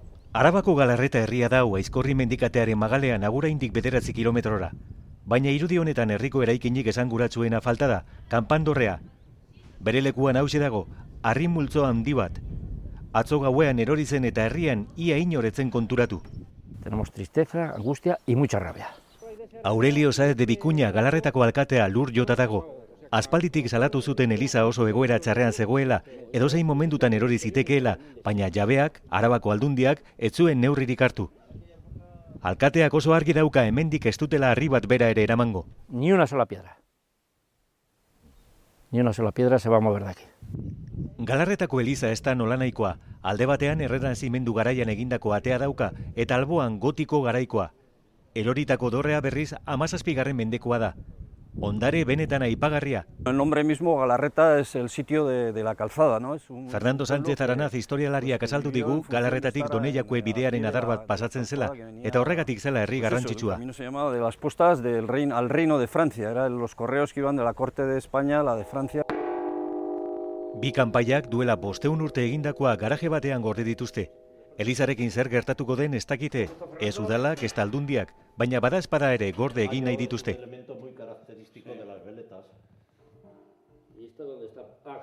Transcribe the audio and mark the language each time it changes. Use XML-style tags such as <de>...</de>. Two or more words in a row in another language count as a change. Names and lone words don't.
<eu>Arabako Galarreta herria da Aizkorri mendikatearen magalean aguraindik 9 kilometrora. Baina irudi honetan herriko eraikinik esanguratsuena falta da, kanpandorrea. Bere lekuan hauxe dago, harri multzo handi bat. Atzo gauean erori zen eta herrian ia inoretzen konturatu.</eu> <es>Tenemos tristeza, angustia y mucha rabia.</es> <eu>Aurelio Sáez de Bikuña Galarretako alkatea lur jota dago. Aspalditik salatu zuten eliza oso egoera txarrean zegoela, edozein momentutan erori zitekeela, baina jabeak, Arabako aldundiak, ez zuen neurririk hartu. Alkateak oso argi dauka hemendik ez dutela harri bat bera ere eramango.</eu> <es>Ni una sola piedra. Ni una sola piedra se va a mover de aquí.</es> <eu>Galarretako eliza ez da nolanahikoa, alde batean errenazimendu garaian egindako atea dauka, eta alboan gotiko garaikoa. Eroritako dorrea berriz 17. mendekoa da. Ondare benetan aipagarria.</eu> <es>El nombre mismo, Galarreta, es el sitio de la calzada, ¿no?</es> <eu>Fernando Sánchez Aranaz historialariak azaldu digu Galarretatik Doneiakue bidearen adar bat pasatzen zela, eta horregatik zela herri garrantzitsua.</eu> <es>El camino se llamaba de las postas al reino de Francia, eran los correos que iban de la corte de España a la de Francia.</es> <eu>Bi kanpaiak duela 500 urte egindakoa garaje batean gorde dituzte. Elizarekin zer gertatuko den ez dakite, ez udalak, ez aldundiak, baina badaezpada ere gorde egin nahi dituzte.</eu>